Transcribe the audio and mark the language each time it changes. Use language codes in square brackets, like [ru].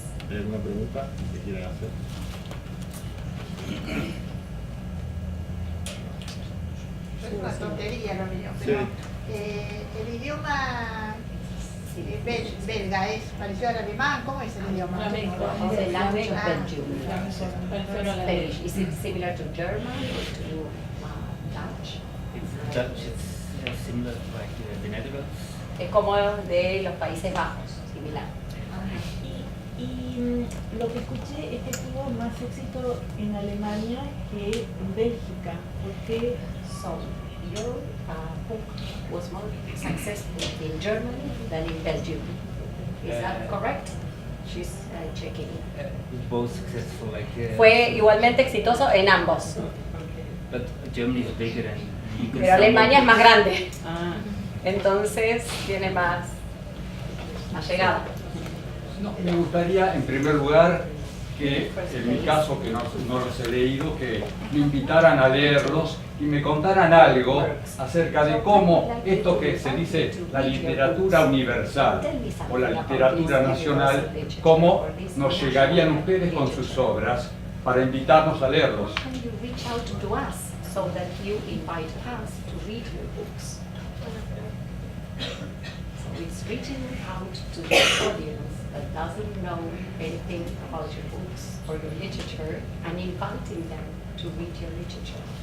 [es] ¿Alguna pregunta que quieran hacer? Es una tontería lo mío, Sí. pero el idioma belga es parecido al alemán. ¿Cómo es el idioma? [en] The language of Belgium. [es] Flamenco. [en] Spanish. Is it similar to German or to Dutch? It's Dutch, it's similar to like the Netherlands. [es] Es como de los Países Bajos, similar. Y lo que escuché es que tuvo más éxito en Alemania que en Bélgica. ¿Por qué? [en] So, your book was more successful in Germany than in Belgium. Is that correct? She's checking. Both successful, like. [es] Fue igualmente exitoso en ambos, [en] But Germany is bigger and you can [es] pero [en] sell [es] Alemania es [en] more. [es] más grande, entonces tiene más llegada. Me gustaría, en primer lugar, que en mi caso, que no los he leído, que me invitaran a leerlos y me contaran algo acerca de cómo esto que se dice la literatura universal o la literatura nacional, cómo nos llegarían ustedes con sus obras para invitarnos a leerlos. [en] Can you reach out to us so that you invite us to read your books? So it's reaching out to the audience that doesn't know anything about your books or your literature and inviting them to read your literature.